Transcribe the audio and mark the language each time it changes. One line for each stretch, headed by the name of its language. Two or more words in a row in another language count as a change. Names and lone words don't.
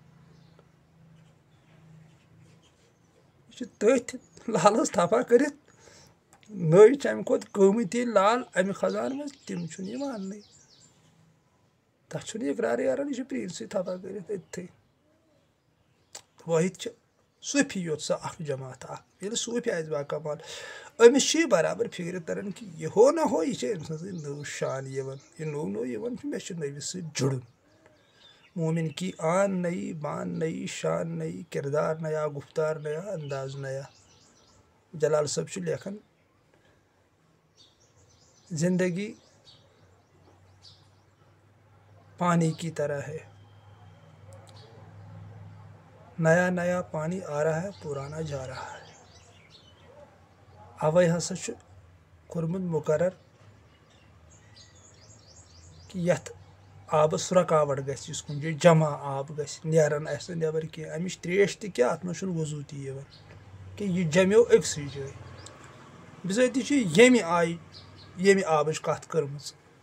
Kashmiri: یہِ چھُ تٔتھۍ لالس تھپھا کٔرِتھ نٔے چھِ امہِ کھۄتہٕ قۭمتی لال امہِ خزانہٕ منٛز تِم چھُنہٕ یہِ ماننٕے تتھ چھُنہٕ اقرارٕے کران یہِ چھُ پرٛٲنسٕے تھپھا کٔرِتھ أتتھٕے وٲحد چھِ صوٗفی یوت سۄ اکھ جماعت اکھ ییٚلہِ صوٗفی آسہِ باکمال أمِس چھِ یہِ برابر فِکرِ تران کہِ یہِ ہو نہ ہو یہِ چھِ أمۍ سٕنٛزٕے نٔو شان یِوان یہِ نوٚو نوٚو یِوان چھُ مےٚ چھُ نٔوِس سۭتۍ جُڑُن
Urdu: مومن کی آن نئی بان نئی شان نئی کردار نیا گفتار نیا انداز نیا
Kashmiri: جلال صٲب چھُ لیکھان
Urdu: زندگی پانی کی طرح ہے نیا نیا پانی آ رہا ہے پرانا جا رہا ہے
Kashmiri: اوے ہسا چھُ کوٚرمُت مُقرر کہِ یتھ آبس رُکاوٹ گژھِ یُس کُنہِ جایہِ جمع آب گژھِ نیران آسہِ نہٕ نٮ۪بر کینٛہہ امِچ تریش تہِ کیٛاہ اتھ منٛز چھُنہٕ وضوٗ تہِ یِوان کہِ یہِ جمیو أکسٕے جایہِ بِذٲتی چھِ ییٚمہِ آبٕچ کتھ کٔرمٕژ